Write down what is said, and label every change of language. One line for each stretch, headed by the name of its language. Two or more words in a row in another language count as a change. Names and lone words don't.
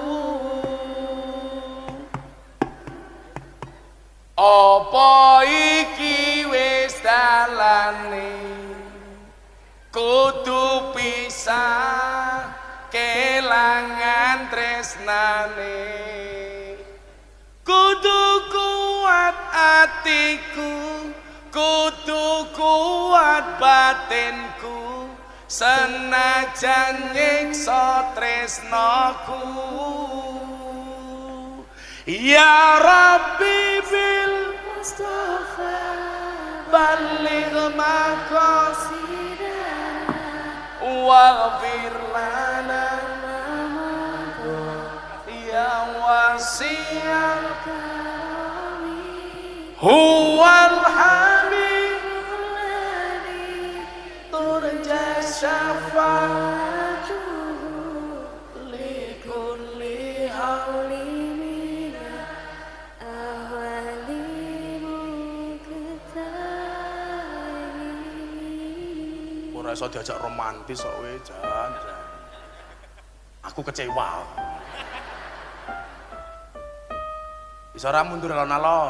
Javanese: Apa iki wis dalane, kudu pisah kelangan tresnane. Kudu kuat atiku, kudu kuat batinku, senajan nyiksa tresnaku.
Arabic: يا ربي بالمصطفى بلغ مقاصدنا واغفر لنا يا واسع الكرم هو الحبيب الذي ترجى شفاعته لكل هول.
Javanese: Ora iso diajak romantis kok kowe, Jan. Aku kecewa. Iso ora mundur alon-alon.